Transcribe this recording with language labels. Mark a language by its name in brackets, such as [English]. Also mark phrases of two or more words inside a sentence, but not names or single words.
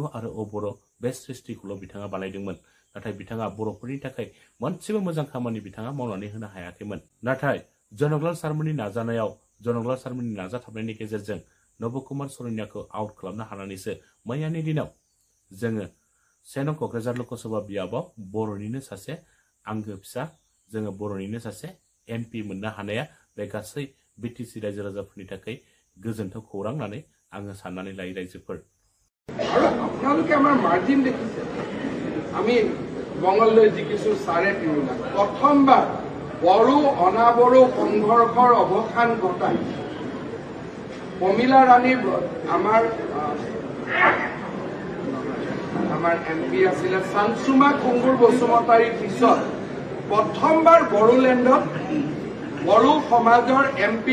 [Bodo] आरो अबर' बे सृष्टिखौल' बिथाङा बानायदोंमोन नाथाय बिथाङा बर'फोरनि थाखाय मोनसेबो मोजां खामानि बिथाङा मावनानै होनो हायाखैमोन नाथाय जनकलाल सारमोननि नाजानायाव जनकलाल सारमोननि नाजाथाबनायनि गेजेरजों नब कुमार सरैयाखौ आउट खालामनो हानानैसो मैयानि दिनाव जोङो 1 नं क'क्राझार लकसभा बियाबाव बर'निनो सासे आंगो फिसा जोङो बर'निनो सासे एमपि मोननो हानाया बे गासै बिटिसि रायजो राजाफोरनि थाखाय गोजोनथाव खौरां होननानै आङो साननानै लायो रायजोफोर [Assamese] আৰু আপোনালোকে আমাৰ মাৰ্জিন দেখিছে আমি বঙলৈ জিকিছো 3.5 লাখ প্ৰথমবাৰ বড়ো অনাবড়ো সংঘৰ্ষৰ অৱসান ঘটাই পমিলা ৰাণী আমাৰ এমপি আছিলে চানচুমা কুঙ্গুৰ বসুমতাৰীৰ পিছত প্ৰথমবাৰ বড়োলেণ্ডত বড়ো সমাজৰ এমপি